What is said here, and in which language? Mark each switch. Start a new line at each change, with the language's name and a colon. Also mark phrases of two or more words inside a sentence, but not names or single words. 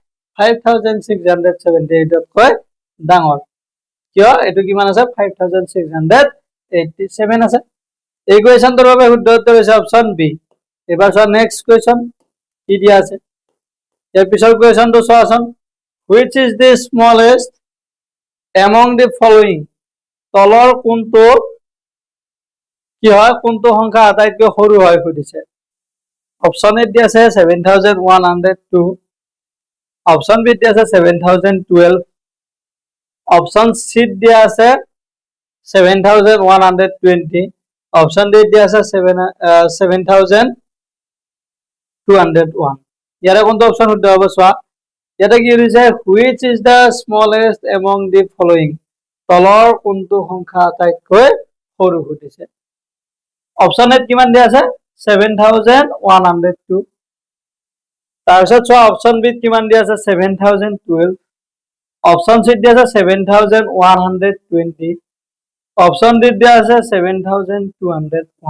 Assamese: 5678 কৈ ডাঙৰ কিয় এটো কিমান আছে 5687 আছে এই কোৱেশ্চনটোৰ বাবে শুদ্ধ উত্তৰ হৈছে অপচন বি এবাৰ চোৱা
English: next question
Assamese: কি দিয়া আছে ইয়াৰ পিছৰ কোৱেশ্চনটো চোৱাচোন
English: which is the smallest among the following
Assamese: তলৰ কোনটো কি হয় কোনটো সংখ্যা আটাইতকৈ সৰু হয় সুধিছে
English: option A
Assamese: দিয়া আছে 7102
English: option B
Assamese: দিয়া আছে 7012
English: option C
Assamese: দিয়া আছে 7120
English: option D
Assamese: দিয়া আছে 7201 ইয়াৰে কোনটো অপশন শুদ্ধ হ'ব চোৱা ইয়াতে কি হৈছে
English: which is the smallest among the following
Assamese: তলৰ কোনটো সংখ্যা আটাইতকৈ সৰু সুধিছে
English: option A
Assamese: কিমান দিয়া আছে 7102 তাৰপিছত চোৱা
English: option Bত
Assamese: কিমান দিয়া আছে 7012,
English: option Cত
Assamese: দিয়া আছে 7120,
English: option Dত
Assamese: দিয়া আছে 7201।